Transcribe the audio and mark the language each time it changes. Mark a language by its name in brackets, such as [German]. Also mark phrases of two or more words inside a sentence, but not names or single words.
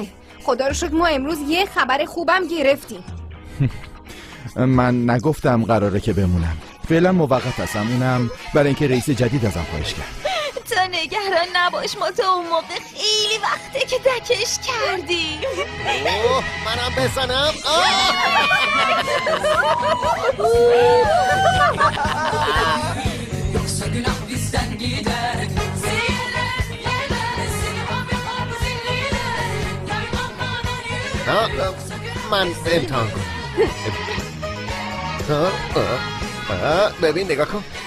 [Persian] خدا رو شکر ما امروز یه خبر خوبم گرفتیم. من نگفتم قراره که بمونم، فعلا موقت هستم، اونم برای اینکه رئیس جدید ازم خواهش کرد. تو نگران نباش، ما تو اون موقع خیلی وقته که دکش کردیم. اوه منم بزنم. [Turkish] Yoksa günah bizden gider. [Persian] من امتحان کنم. ببین نگاه کن.